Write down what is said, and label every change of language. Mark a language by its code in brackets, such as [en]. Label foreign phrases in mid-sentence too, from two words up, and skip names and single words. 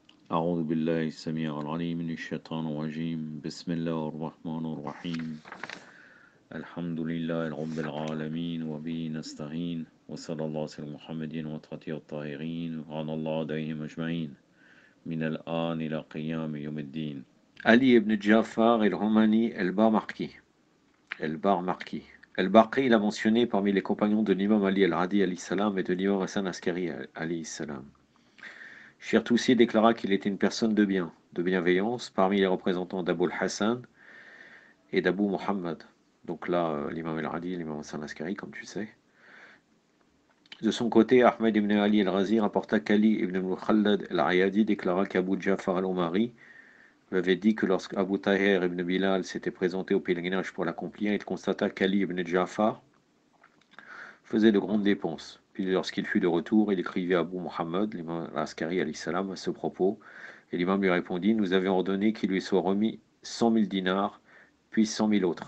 [ar] أعوذ بالله السميع العليم من الشيطان الرجيم بسم الله الرحمن الرحيم الحمد لله رب العالمين وبه نستعين وصلى الله على محمد وطهته الطاهرين وعلى الله عليهم أجمعين من الآن إلى قيام يوم الدين. [fr] Ali ibn Jafar el-Humani el-Barmaki. El-Barmaki. El-Barqi, il a mentionné parmi les compagnons de l'imam Ali al-Hadi [ar] alayhi salam [fr] et de l'imam Hassan Askari [ar] alayhi salam. [fr] Cheikh Toussi déclara qu'il était une personne de bien, de bienveillance, parmi les représentants d'Abou al-Hassan et d'Abou Muhammad. Donc là, l'imam al-Hadi et l'imam Hassan Askari, comme tu sais. De son côté, Ahmed ibn Ali al-Razi rapporta qu'Ali ibn Mukhallad al-Ayadi déclara qu'Abu Jafar al-Umari lui avait dit que lorsque Abu Tahir ibn Bilal s'était présenté au pèlerinage pour l'accomplir, il constata qu'Ali ibn Jafar faisait de grandes dépenses. Puis lorsqu'il fut de retour, il écrivit à Abu Muhammad, l'imam al-Askari [ar] alayhi salam, [fr] à ce propos, et l'imam lui répondit, nous avions ordonné qu'il lui soit remis 100 000 dinars, puis 100 000 autres.